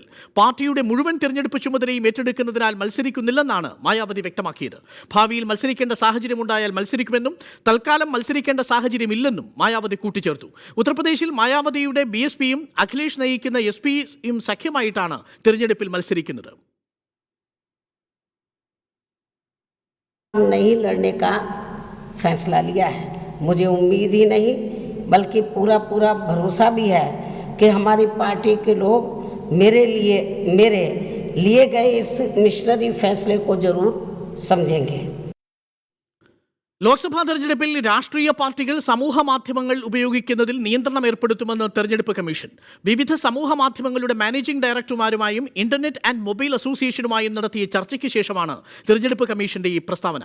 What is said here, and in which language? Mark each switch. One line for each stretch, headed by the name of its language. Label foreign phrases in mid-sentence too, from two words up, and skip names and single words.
Malayalam: പാർട്ടിയുടെ മുഴുവൻ തെരഞ്ഞെടുപ്പ് ചുമതലയും ഏറ്റെടുക്കുന്നതിനാൽ മത്സരിക്കുന്നില്ലെന്നാണ് മായാവതി വ്യക്തമാക്കിയത്. ഭാവിയിൽ മത്സരിക്കേണ്ട സാഹചര്യമുണ്ടായാൽ മത്സരിക്കുമെന്നും തൽക്കാലം മത്സരിക്കേണ്ട സാഹചര്യമില്ലെന്നും മായാവതി കൂട്ടിച്ചേർത്തു. ഉത്തർപ്രദേശിൽ മായാവതിയുടെ BSPയും അഖിലേഷ് നയിക്കുന്ന SPയും സഖ്യമായിട്ടാണ് തെരഞ്ഞെടുപ്പിൽ മത്സരിക്കുന്നത്.
Hindi: नहीं लड़ने का फैसला लिया है. मुझे उम्मीद ही नहीं बल्कि पूरा भरोसा भी है कि हमारी पार्टी के लोग मेरे लिए गए इस मिशनरी फैसले को जरूर समझेंगे.
Malayalam: ലോക്സഭാ തെരഞ്ഞെടുപ്പിൽ രാഷ്ട്രീയ പാർട്ടികൾ സമൂഹ മാധ്യമങ്ങൾ ഉപയോഗിക്കുന്നതിൽ നിയന്ത്രണം ഏർപ്പെടുത്തുമെന്ന് തെരഞ്ഞെടുപ്പ് കമ്മീഷൻ. വിവിധ സമൂഹ മാധ്യമങ്ങളുടെ
English: managing directors
Malayalam: ഇന്റർനെറ്റ് ആൻഡ് മൊബൈൽ അസോസിയേഷനുമായും നടത്തിയ ചർച്ചയ്ക്ക് ശേഷമാണ് തെരഞ്ഞെടുപ്പ് കമ്മീഷന്റെ ഈ പ്രസ്താവന.